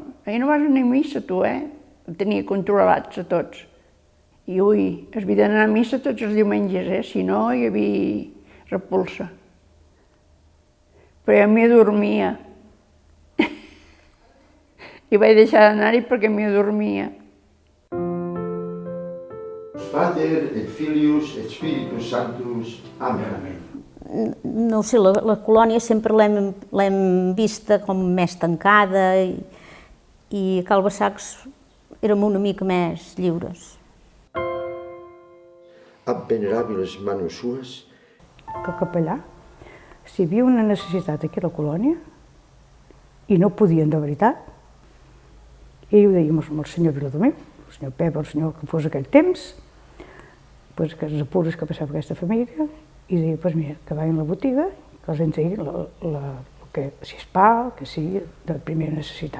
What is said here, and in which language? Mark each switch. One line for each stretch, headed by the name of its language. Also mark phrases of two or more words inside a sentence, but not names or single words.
Catalan: Ahir no vas anar a missa, tu, Em tenia controlats a tots. I ui, es havia d'anar a missa tots els diumenges, si no hi havia repulsa. Però jo m'hi adormia. I vaig deixar d'anar-hi perquè m'hi adormia.
Latin: Pater et Filius et Spiritus Sanctus. Amén.
Catalan: No sé, la colònia sempre l'hem vista com més tancada, i a Calbasacs érem una mica més lliures.
Latin: Ab venerabiles manus sues.
Catalan: Que el capellà, si hi havia una necessitat aquí a la colònia, i no podien de veritat, i ho dèiem amb el senyor Viladomeu, el senyor Pep, el senyor que fos aquell temps, que els apures que passava aquesta família, i deia, doncs mira, que vagin a la botiga, que els entregui si és pa, que sigui de primera necessitat.